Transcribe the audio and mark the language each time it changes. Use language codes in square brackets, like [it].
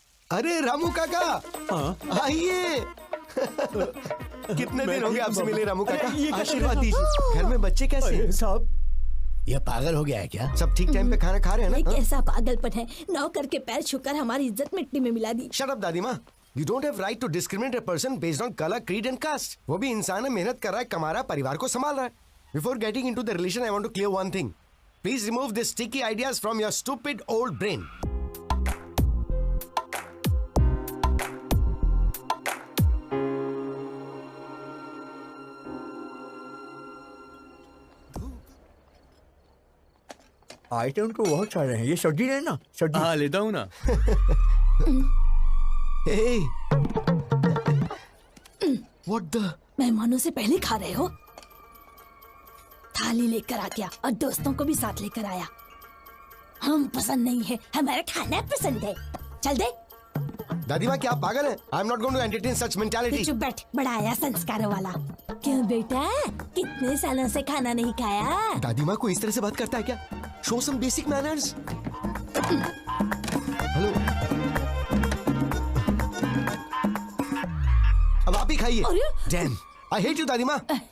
[hi] अरे रामू काका, आइए। कितने दिन हो गए आपसे मिले रामू काका? आशीर्वाद दीजिए। घर में बच्चे कैसे हैं? साहब, ये पागल हो गया है क्या? सब ठीक टाइम पे खाना खा रहे हैं ना? ये कैसा पागलपन है? नौकर के पैर छूकर हमारी इज्जत मिट्टी में मिला दी। [en] shut up [hi] दादी माँ। [en] You don't have right to discriminate a person based on color, creed and caste. [hi] वो भी इंसान है, मेहनत कर रहा है, कमा रहा है, परिवार को संभाल रहा है। [en] Before getting into the relation, I want to clear one thing. Please remove these sticky ideas from your stupid old brain. [hi] Item तो बहुत सारे हैं। ये सब्जी है ना? सब्जी। हाँ लेता हूँ ना। [en] Hey. What the? [hi] मेहमानों से पहले खा रहे हो? थाली लेकर आ गया और दोस्तों को भी साथ लेकर आया। हम पसंद नहीं है, हमारा खाना पसंद है। चल दे। दादी माँ क्या आप पागल हैं? [en] I'm not going to entertain such mentality. [hi] चुप बैठ, बड़ा आया संस्कार वाला। क्यों बेटा, कितने सालों से खाना नहीं खाया? दादी माँ को इस तरह से बात करता है क्या? [en] Show some basic manners. Hello. [hi] अब आप ही खाइए। [en] Damn, I hate you दादी माँ।